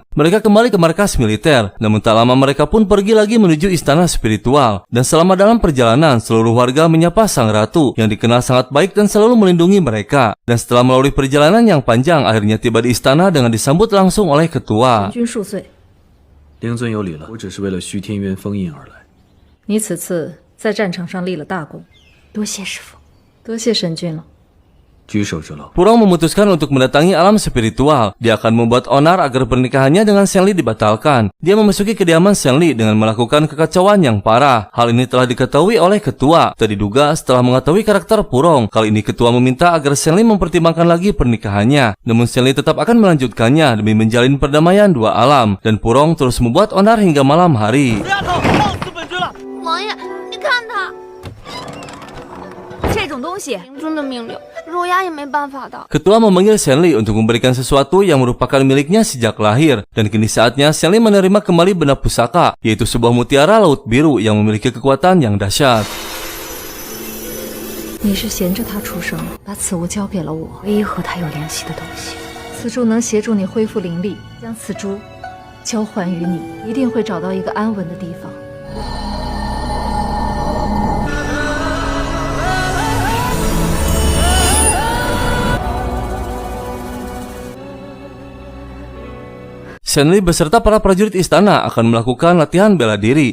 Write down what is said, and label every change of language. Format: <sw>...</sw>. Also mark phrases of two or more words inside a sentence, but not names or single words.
<id>Mereka kembali ke markas militer, namun tak lama mereka pun pergi lagi menuju istana spiritual. Dan selama dalam perjalanan, seluruh warga menyapa sang ratu yang dikenal sangat baik dan selalu melindungi mereka. Dan setelah melalui perjalanan yang panjang, akhirnya tiba di istana dengan disambut langsung oleh ketua.</id> <zh>君恕罪，灵尊有礼了，我只是为了徐天渊封印而来。你此次在战场上立了大功，多谢师傅。多谢神君了。举手之劳。</zh> <id>Purong memutuskan untuk mendatangi alam spiritual. Dia akan membuat onar agar pernikahannya dengan Shen Li dibatalkan. Dia memasuki kediaman Shen Li dengan melakukan kekacauan yang parah. Hal ini telah diketahui oleh ketua. Tak diduga setelah mengetahui karakter Purong, kali ini ketua meminta agar Shen Li mempertimbangkan lagi pernikahannya. Namun Shen Li tetap akan melanjutkannya demi menjalin perdamaian dua alam. Dan Purong terus membuat onar hingga malam hari.</id> <zh>王爷，你看他，这种东西，灵尊的命令，若鸦也没办法的。</zh> <id>Ketua memanggil Shen Li untuk memberikan sesuatu yang merupakan miliknya sejak lahir. Dan kini saatnya Shen Li menerima kembali benda pusaka, yaitu sebuah mutiara laut biru yang memiliki kekuatan yang dahsyat.</id> <zh>你是衔着他出生，把此物交给了我。唯一和他有联系的东西。此珠能协助你恢复灵力，将此珠交还于你，一定会找到一个安稳的地方。</zh> <id>Shen Li beserta para prajurit istana akan melakukan latihan bela diri.</id>